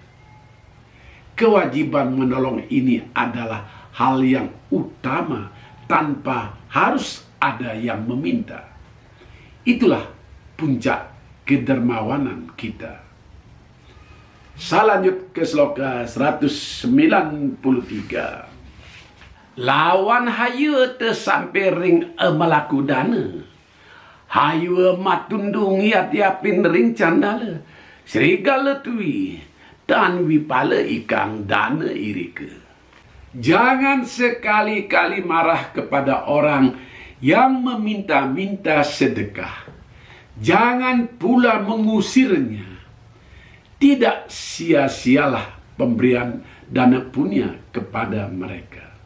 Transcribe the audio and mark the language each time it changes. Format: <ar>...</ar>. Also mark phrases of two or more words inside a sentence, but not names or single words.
<id>Kewajiban menolong ini adalah hal yang utama tanpa harus ada yang meminta. Itulah puncak kedermawanan kita. Saya lanjut ke sloka 193.</id> <kaw>Lawan hayu te sampai ring melaku dana, hayu matundung yat-yapin ring candala, serigala tui dan wipala ikang dana irike.</kaw> <id>Jangan sekali-kali marah kepada orang yang meminta-minta sedekah. Jangan pula mengusirnya. Tidak sia-sialah pemberian dana punya kepada mereka.</id>